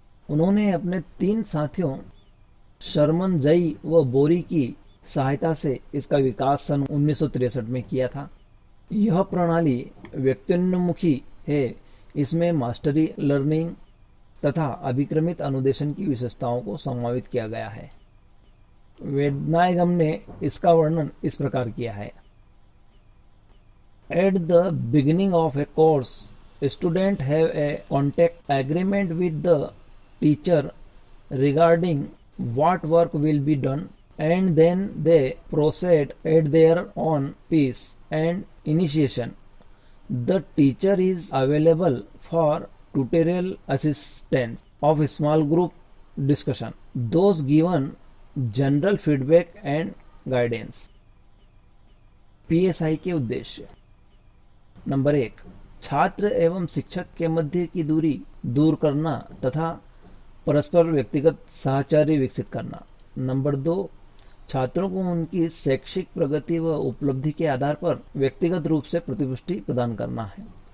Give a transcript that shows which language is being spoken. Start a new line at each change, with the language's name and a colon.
Hindi: उन्होंने अपने 3 साथियों शर्मन, जई व बोरी की सहायता से इसका विकास सन 1963 में किया था। यह प्रणाली व्यक्त्योन्मुखी है। इसमें मास्टरी लर्निंग तथा अभिक्रमित अनुदेशन की विशेषताओं को समावित किया गया है। वेदनायगम ने इसका वर्णन इस प्रकार किया है।
English: At the beginning of a course, student have a contact agreement with the teacher regarding what work will be done, and then they proceed at their own pace and initiation. The teacher is available for tutorial assistance of small group discussion, those given general feedback and guidance.
Hindi: PSI के उद्देश्य: number 1, छात्र एवं शिक्षक के मध्य की दूरी दूर करना तथा परस्पर व्यक्तिगत सहचार्य विकसित करना। नंबर 2, छात्रों को उनकी शैक्षिक प्रगति व उपलब्धि के आधार पर व्यक्तिगत रूप से प्रतिपुष्टि प्रदान करना है।